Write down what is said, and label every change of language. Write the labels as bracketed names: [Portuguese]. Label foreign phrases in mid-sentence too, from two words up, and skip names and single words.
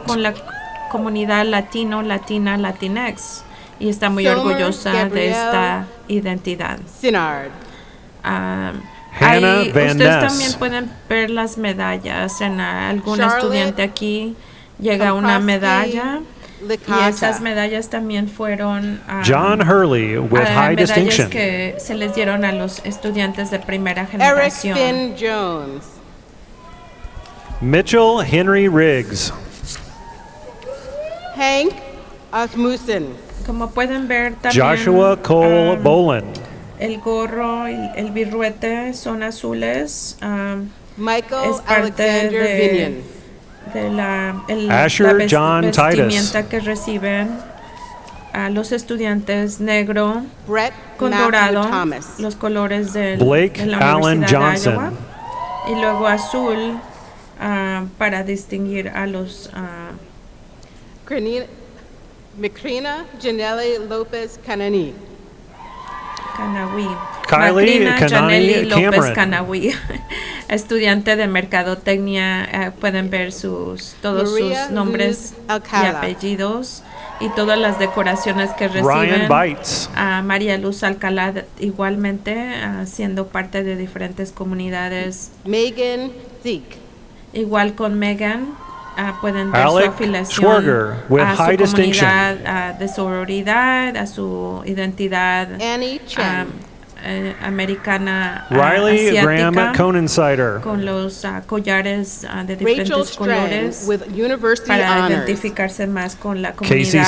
[Spanish] con la comunidad latino, latina, latinex y está muy Silmer orgullosa de Gabrielle esta identidad. Sinard. Hannah Van Ustedes Ness. también pueden ver las medallas en algún Charlotte estudiante aquí llega una Kaposki medalla y Licata. esas medallas también fueron [English] John Hurley with high [Spanish] medallas [English] distinction. [Spanish] que se les dieron a los estudiantes de primera Eric generación. Finn Jones. Mitchell Henry Riggs. Hank Asmussen. Como pueden ver también Joshua Cole Boland. el gorro y el birruete son azules. Michael es parte Alexander Binion. de la Asher John vestimenta Titus. que reciben a los estudiantes negro Brett con Matthew dorado, Thomas. los colores Blake de la Allen Universidad Johnson. de Iowa. Y luego azul para distinguir a los Macrina Janelli Lopez Canani. Canawi. Kylie Macrina Kanani Janelli López Cameron. Canawi, estudiante de mercadotecnia. Pueden ver todos María sus nombres Luz y Alcala. apellidos y todas las decoraciones que Ryan reciben. Bites. María Luz Alcalá igualmente, siendo parte de diferentes comunidades. Megan Zeke. Igual con Megan. Pueden ver Alec su afiliación Schwarger, [English] with [Spanish] a su [English] high distinction. [Spanish] comunidad de sororidad, a su identidad Annie Chen. americana Riley asiática, Graham Conensider. con los collares de Rachel diferentes Strand colores [English] with University [Spanish] para [English] Honors. [Spanish] identificarse más con la Casey comunidad